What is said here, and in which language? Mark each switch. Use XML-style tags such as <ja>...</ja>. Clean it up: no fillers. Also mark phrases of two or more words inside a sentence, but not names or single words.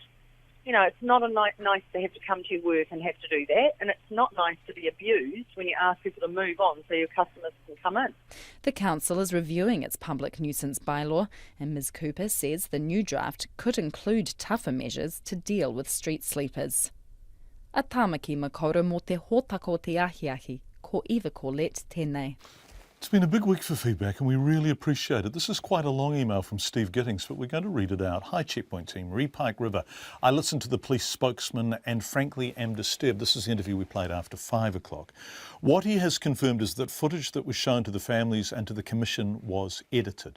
<en>It's not nice to have to come to your work and have to do that, and it's not nice to be abused when you ask people to move on so your customers can come in. The council is reviewing its public nuisance bylaw, and Ms Cooper says the new draft could include tougher measures to deal with street sleepers.</en> <mi>A tāmaki makaura mō te hōtaka o te ahiahi, ko Eva Corlett tēnei.</mi> <en>It's been a big week for feedback and we really appreciate it. This is quite a long email from Steve Gittings, but we're going to read it out. Hi Checkpoint team, Pike River. I listened to the police spokesman and frankly am disturbed. This is the interview we played after 5 o'clock. What he has confirmed is that footage that was shown to the families and to the Commission was edited.</en>